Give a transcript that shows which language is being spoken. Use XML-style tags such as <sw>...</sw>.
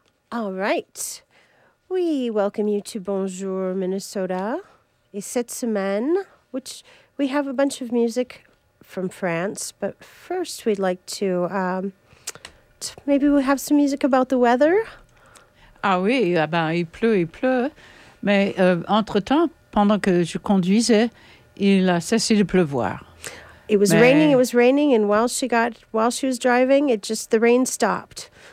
<en>All right. We welcome you to Bonjour Minnesota.</en> <fr>Et cette semaine,</fr> <en>which we have a bunch of music from France, but first we'd like to maybe we'll have some music about the weather.</en> <fr>Ah oui, ah ben, il pleut, mais entre-temps, pendant que je conduisais, il a cessé de pleuvoir.</fr> <en>It was raining, and while she was driving, the rain stopped.</en>